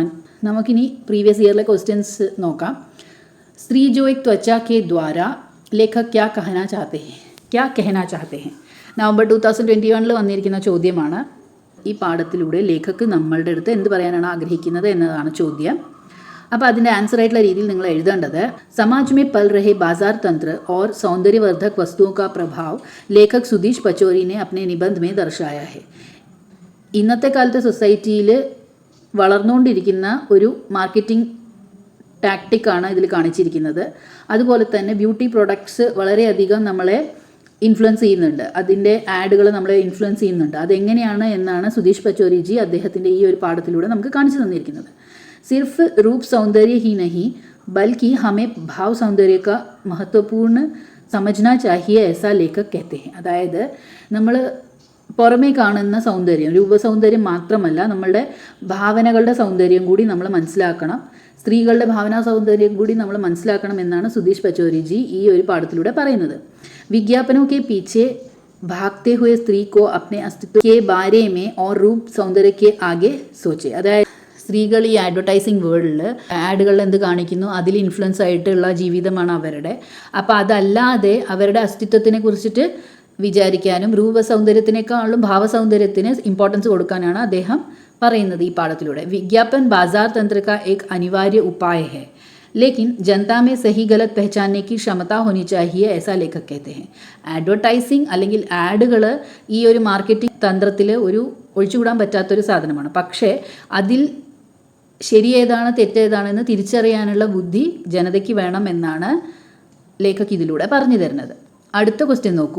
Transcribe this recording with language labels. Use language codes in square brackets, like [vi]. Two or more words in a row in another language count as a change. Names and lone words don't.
[ml] നമുക്കിനി പ്രീവിയസ് ഇയറിലെ ക്വസ്റ്റ്യൻസ് നോക്കാം. [hi] स्त्री जो एक त्वचा के द्वारा लेखक क्या कहना चाहते हैं. [ml] നവംബർ 2021 വന്നിരിക്കുന്ന ചോദ്യമാണ്. ഈ പാഠത്തിലൂടെ ലേഖക് നമ്മളുടെ അടുത്ത് എന്ത് പറയാനാണ് ആഗ്രഹിക്കുന്നത് എന്നതാണ് ചോദ്യം. അപ്പോൾ അതിൻ്റെ ആൻസർ ആയിട്ടുള്ള രീതിയിൽ നിങ്ങൾ എഴുതേണ്ടത് [hi] समाज में पल रहे ബാजार तंत्र और सौंदर्यवर्धक वस्तुओं का प्रभाव लेखक सुधीश पचौरी ने अपने निबंध में दर्शाया है. [ml] ഇന്നത്തെ കാലത്തെ സൊസൈറ്റിയിൽ വളർന്നുകൊണ്ടിരിക്കുന്ന ഒരു മാർക്കറ്റിംഗ് ടാക്ടിക്കാണ് ഇതിൽ കാണിച്ചിരിക്കുന്നത്. അതുപോലെ തന്നെ [en] beauty products [ml] വളരെയധികം നമ്മളെ ഇൻഫ്ലുവൻസ് ചെയ്യുന്നുണ്ട്. അതിൻ്റെ ആഡുകൾ നമ്മളെ ഇൻഫ്ലുവൻസ് ചെയ്യുന്നുണ്ട്. അതെങ്ങനെയാണ് എന്നാണ് സുധീഷ് പച്ചോരിജി അദ്ദേഹത്തിൻ്റെ ഈ ഒരു പാഠത്തിലൂടെ നമുക്ക് കാണിച്ചു തന്നിരിക്കുന്നത്. [hi] സിർഫ് रूप सौंदर्य ही नहीं बल्कि हमें भाव सौंदर्य का महत्वपूर्ण समझना चाहिए ऐसा लेखक कहते हैं. [ml] അതായത് നമ്മൾ പുറമേ കാണുന്ന സൗന്ദര്യം, രൂപസൗന്ദര്യം മാത്രമല്ല, നമ്മളുടെ ഭാവനകളുടെ സൗന്ദര്യം കൂടി നമ്മൾ മനസ്സിലാക്കണം. സ്ത്രീകളുടെ ഭാവനാ സൗന്ദര്യം കൂടി നമ്മൾ മനസ്സിലാക്കണം എന്നാണ് സുധീഷ് പച്ചോരിജി ഈ ഒരു പാഠത്തിലൂടെ പറയുന്നത്. [hi] വിജ്ഞാപനോं के पीछे भागते हुए स्त्री को अपने अस्तित्व के बारे में और रूप सौंदर्य के आगे सोचे. [ml] അതായത് സ്ത്രീകൾ ഈ അഡ്വർടൈസിങ് വേൾഡിൽ ആഡുകളിൽ എന്ത് കാണിക്കുന്നു അതിൽ ഇൻഫ്ലുവൻസ് ആയിട്ടുള്ള ജീവിതമാണ് അവരുടെ. അപ്പോൾ അതല്ലാതെ അവരുടെ അസ്തിത്വത്തിനെ കുറിച്ചിട്ട് വിചാരിക്കാനും രൂപസൗന്ദര്യത്തിനേക്കാളും ഭാവസൗന്ദര്യത്തിന് ഇമ്പോർട്ടൻസ് കൊടുക്കാനാണ് അദ്ദേഹം പറയുന്നത് ഈ പാഠത്തിലൂടെ. [hi] വിജ്ഞാപൻ ബാजार तंत्र का एक अनिवार्य उपाय है लेकिन जनता में सही गलत पहचानने की क्षमता होनी चाहिए ऐसा लेखक कहते हैं. [ml] അഡ്വർടൈസിങ് അല്ലെങ്കിൽ ആഡുകൾ ഈ ഒരു മാർക്കറ്റിംഗ് തന്ത്രത്തിൽ ഒരു ഒഴിച്ചുകൂടാൻ പറ്റാത്തൊരു സാധനമാണ്. പക്ഷേ അതിൽ ശരിയേതാണ് തെറ്റേതാണെന്ന് തിരിച്ചറിയാനുള്ള ബുദ്ധി ജനതയ്ക്ക് വേണം എന്നാണ് ലേഖക് ഇതിലൂടെ പറഞ്ഞു തരുന്നത്. അടുത്ത ക്വസ്റ്റ്യൻ നോക്കൂ.